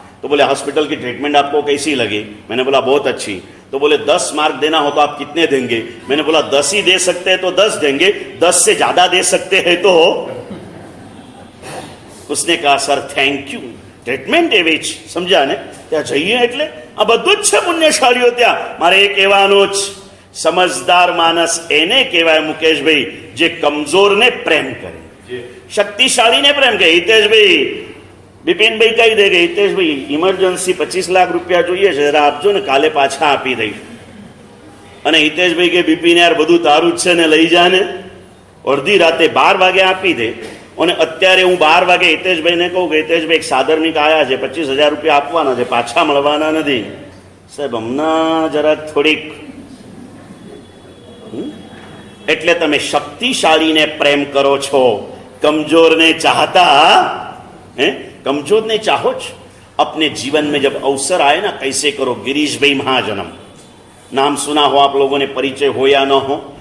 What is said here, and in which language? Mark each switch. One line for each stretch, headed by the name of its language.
Hindi: तो बोले हॉस्पिटल की ट्रीटमेंट आपको कैसी लगी? मैंने बोला बहुत अच्छी. तो बोले 10 मार्क देना हो तो आप कितने देंगे? मैंने बोला 10 ही दे सकते हैं तो 10 देंगे, 10 से ज्यादा दे सकते हैं तो. उसने कहा सर थैंक यू.
Gujarati: ટ્રીટમેન્ટ એવી જ સમજ્યા ને, ત્યાં જઈએ એટલે આ બધું જ છે પુણ્યશાળીઓ. ત્યાં મારે એ કહેવાનું જ, સમજદાર માણસ એને કહેવાય મુકેશભાઈ જે કમજોરને પ્રેમ કરે, શક્તિશાળીને પ્રેમ કરે. હિતેશભાઈ, બિપિનભાઈ કહી દે કે હિતેશભાઈ ઇમરજન્સી 25 લાખ રૂપિયા જોઈએ છે, જરા આપજો ને, કાલે પાછા આપી દઈશ. અને હિતેશભાઈ કે બિપિન યાર બધું તારું જ છે ને, લઈ જા ને. અડધી રાતે 12 વાગે આપી દે. અને અત્યારે હું 12 વાગે હિતેશભાઈને કહું કે હિતેશભાઈ એક સાધર્મિક આવ્યા છે, 25,000 રૂપિયા આપવાના છે, પાછા મળવાના નથી. સાહેબ હમણાં જરાક થોડીક. એટલે તમે શક્તિશાળીને પ્રેમ કરો છો,
Hindi: कमजोरने चाहता है,
Gujarati: कमजोरने चाहो छ.
Hindi: अपने जीवन में जब अवसर आए ना, कैसे करो. गिरीश भाई महाजनम नाम सुना हो आप लोगों ने, परिचय हो या न हो.